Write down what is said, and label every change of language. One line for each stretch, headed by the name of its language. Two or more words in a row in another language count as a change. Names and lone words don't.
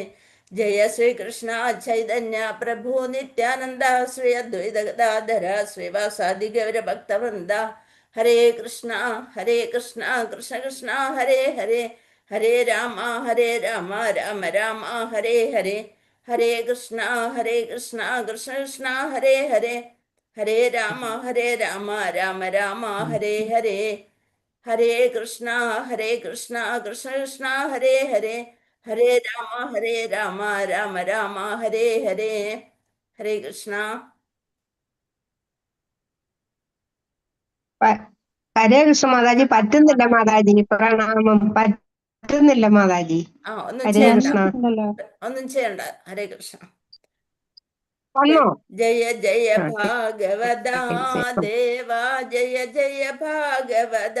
Sanskrit: ജയ ശ്രീകൃഷ്ണ ചൈതന്യ പ്രഭു നിത്യാനന്ദ ശ്രീ അദ്വൈത ഗദാധര ശ്രീവാസാദി ഗൗരഭക്തവൃന്ദ. ഹരേ കൃഷ്ണ കൃഷ്ണ കൃഷ്ണ ഹരേ ഹരേ ഹരേ രാമ രാമ രാമ ഹരേ ഹരേ ഹരേ കൃഷ്ണ കൃഷ്ണ കൃഷ്ണ ഹരേ ഹരേ ഹരേ രാമ രാമ രാമ ഹരേ ഹരേ ഹരേ കൃഷ്ണ കൃഷ്ണ കൃഷ്ണ ഹരേ ഹരേ ഹരേ രാമ രാമ രാമ ഹരേ ഹരേ. ഹരേ കൃഷ്ണ. ഹരേ കൃഷ്ണ മാതാജി.
Malayalam: പറ്റുന്നില്ല മാതാജി, പ്രണാമം. പറ്റുന്നില്ല മാതാജി.
Sanskrit: ഹരേ കൃഷ്ണ.
Malayalam: ഒന്നും ചെയ്യണ്ട.
Sanskrit: ഹരേ കൃഷ്ണ.
Malayalam: വന്നോ?
Sanskrit: ജയ ജയ ഭാഗവത ദേവ ജയ ജയ ഭാഗവത.